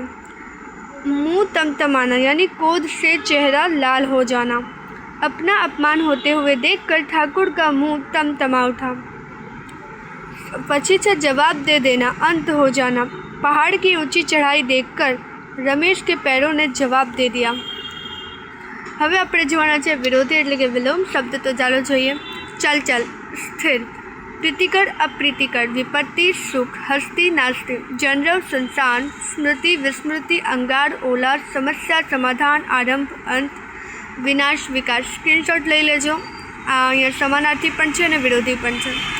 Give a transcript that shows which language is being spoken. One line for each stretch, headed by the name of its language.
Hindi: मुँह तमतमाना यानी क्रोध से चेहरा लाल हो जाना। अपना अपमान होते हुए देखकर ठाकुर का मुंह तमतमा उठा।
Gujarati: પછી છે
Hindi: जवाब दे देना, अंत हो जाना। पहाड़ की ऊंची चढ़ाई देखकर रमेश के पैरों ने जवाब दे दिया।
Gujarati: હવે આપણે જોવાના છે વિરોધી એટલે કે વિલોમ શબ્દ। તો ચાલો જોઈએ।
Hindi: चल चल स्थिर, प्रीतिकर अप्रीतिकर, विपत्ति सुख, हस्ती नास्ती, जनरव संसान, स्मृति विस्मृति, अंगार ओलार, समस्या समाधान, आरंभ अंत, विनाश विकास। स्क्रीनशॉट
Gujarati: લઈ લેજો। અહીંયા સમાનાર્થી પણ છે અને વિરોધી પણ છે।